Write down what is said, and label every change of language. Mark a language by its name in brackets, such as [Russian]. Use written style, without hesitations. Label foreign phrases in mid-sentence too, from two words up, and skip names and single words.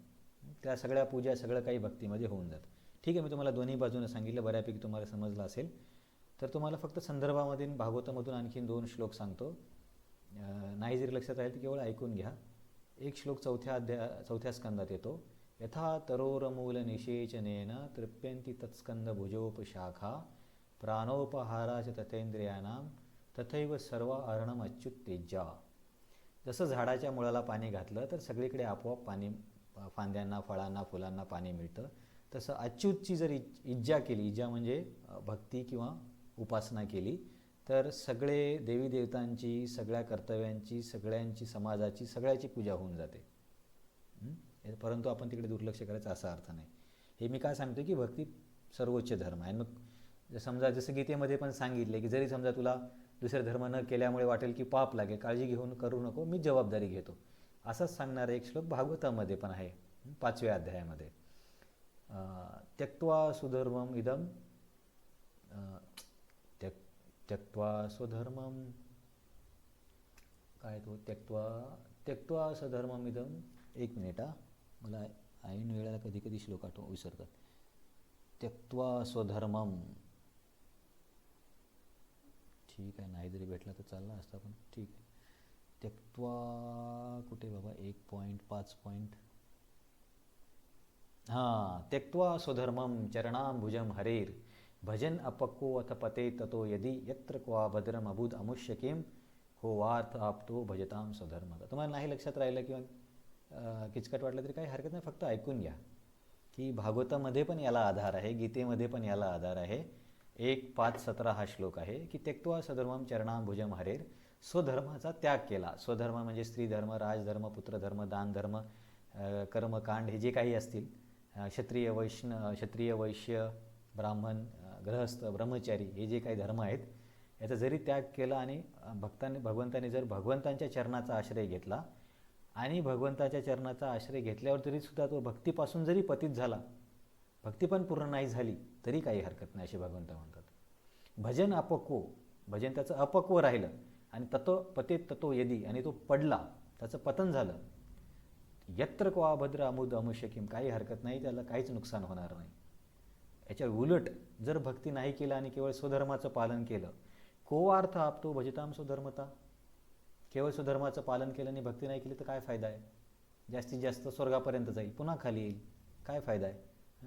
[Marathi] त्या सगळ्या पूजा सगळं काही भक्तीमध्ये होऊन जातं. ठीक आहे, मी तुम्हाला दोन्ही बाजूनं सांगितलं, बऱ्यापैकी तुम्हाला समजलं असेल. तर तुम्हाला फक्त संदर्भामध्ये भागवतामधून आणखीन 2 श्लोक सांगतो. नाही जरी लक्षात राहील तर केवळ ऐकून घ्या. एक श्लोक 4थ्या स्कंदात येतो. [Sanskrit] यथा तरोरमूल निषेचनेन तृप्यंती तत्स्कंद भुजोपशाखा प्राणोपहाराच तथेंद्रियानां तथैव सर्व अर्णम अच्युत्तेजा. [Marathi] जसं झाडाच्या मुळाला पाणी घातलं तर सगळीकडे आपोआप पाणी, फांद्यांना, फळांना, फुलांना पाणी मिळतं, तसं अच्युतची जर इज्जा केली, इज्जा म्हणजे भक्ती किंवा उपासना केली, तर सगळे देवी देवतांची, सगळ्या कर्तव्यांची, सगळ्यांची, समाजाची, सगळ्याची पूजा होऊन जाते. परंतु आपण तिकडे दुर्लक्ष करायचं असा अर्थ नाही. हे मी काय सांगतो की भक्ती सर्वोच्च धर्म आहे. मग समजा जसं गीतेमध्ये पण सांगितले की जरी समजा तुला दुसरे धर्म न केल्यामुळे वाटेल की पाप लागेल, काळजी घेऊन करू नको, मी जबाबदारी घेतो, असंच सांगणारा एक श्लोक भागवतामध्ये पण आहे 5व्या अध्यायामध्ये. [Sanskrit] त्यक्त्वा स्वधर्मम इदम त्यक्त्वा स्वधर्मम, [Marathi] काय तो, [Sanskrit] त्यक्त्वा स्वधर्मम इदम. [Marathi] एक मिनिट, मला ऐन वेळेला कधी कधी श्लोक विसरतात. [Sanskrit] त्यक्त्वा स्वधर्मम, [Marathi] ठीक आहे, नाही जरी भेटला तर चालला असता, पण ठीक आहे. त्यक्त्वा कुठे बाबा, 1.5. [Sanskrit] त्यक्त्वा स्वधर्मम चरणाम्बुजम हरेर भजन अपक्को अथ पते ततो यदि यत्र क्वा भद्रम अबुध अमुष्य किम हो वार्थ आपतो भजताम स्वधर्म. [Marathi] तुम्हाला नाही लक्षात राहिलं किंवा किचकट वाटलं तरी काही हरकत नाही, फक्त ऐकून घ्या की भागवतामध्ये पण याला आधार आहे, गीतेमध्ये पण याला आधार आहे. 1:5:17 हा श्लोक आहे की [Sanskrit] त्यक्त्वा स्वधर्मम चरणाम्बुजम हरेर. [Marathi] स्वधर्माचा त्याग केला. स्वधर्म म्हणजे स्त्रीधर्म, राजधर्म, पुत्रधर्म, दानधर्म, कर्मकांड, हे जे काही असतील, क्षत्रिय वैश्य, ब्राह्मण, गृहस्थ, ब्रह्मचारी, हे जे काही धर्म आहेत, याचा जरी त्याग केला आणि भगवंताने जर भगवंतांच्या चरणाचा आश्रय घेतला आणि भगवंताच्या चरणाचा आश्रय घेतल्यावर तरीसुद्धा तो भक्तीपासून जरी पतित झाला, भक्ती पण पूर्ण नाही झाली तरी काही हरकत नाही, असे भगवंत म्हणतात. [Sanskrit] भजन अपक्व, [Marathi] भजन त्याचं अपक्व राहिलं आणि [Sanskrit] पतेत ततो यदी, [Marathi] आणि तो पडला, त्याचं पतन झालं, [Sanskrit] यत्र क्वा भद्र अमुद अमुष्य किम, [Marathi] काही हरकत नाही, त्याला काहीच नुकसान होणार नाही. याच्या उलट जर भक्ती नाही केलं आणि केवळ स्वधर्माचं पालन केलं, [Sanskrit] कोवार्थ आपतो भजताम स्वधर्मता, [Marathi] केवळ स्वधर्माचं पालन केलं आणि भक्ती नाही केली तर काय फायदा आहे? जास्तीत जास्त स्वर्गापर्यंत जाईल, पुन्हा खाली येईल, काय फायदा आहे?